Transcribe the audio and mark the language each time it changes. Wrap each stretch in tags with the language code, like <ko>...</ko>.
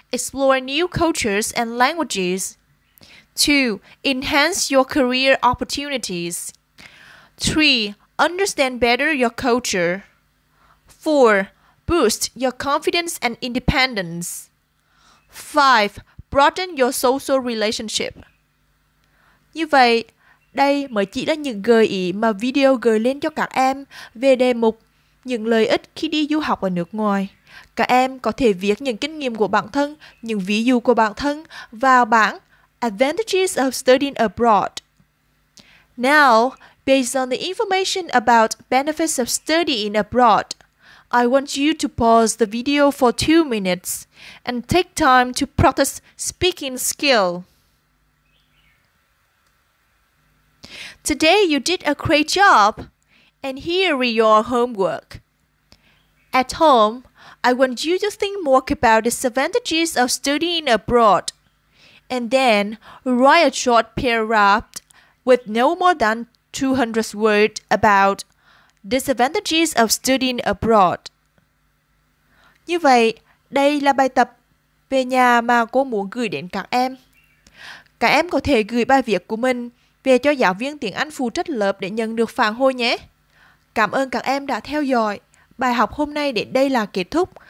<en>Explore new cultures and languages. 2. Enhance your career opportunities. 3. Understand better your culture. 4. Boost your confidence and independence. 5. Broaden your social relationship.</en> <vi>Như vậy, đây mới chỉ là những gợi ý mà video gửi lên cho các em về đề mục những lợi ích khi đi du học ở nước ngoài. Các em có thể viết những kinh nghiệm của bản thân, những ví dụ của bản thân vào bảng</vi> <en>Advantages of Studying Abroad. Now, based on the information about benefits of studying abroad, I want you to pause the video for 2 minutes and take time to practice speaking skill. Today you did a great job, and here is your homework. At home, I want you to think more about the disadvantages of studying abroad and then write a short paragraph with no more than 200 words about disadvantages of studying abroad.</en> <vi>Như vậy, đây là bài tập về nhà mà cô muốn gửi đến các em. Các em có thể gửi bài viết của mình về cho giáo viên tiếng Anh phụ trách lớp để nhận được phản hồi nhé. Cảm ơn các em đã theo dõi. Bài học hôm nay đến đây là kết thúc.</vi>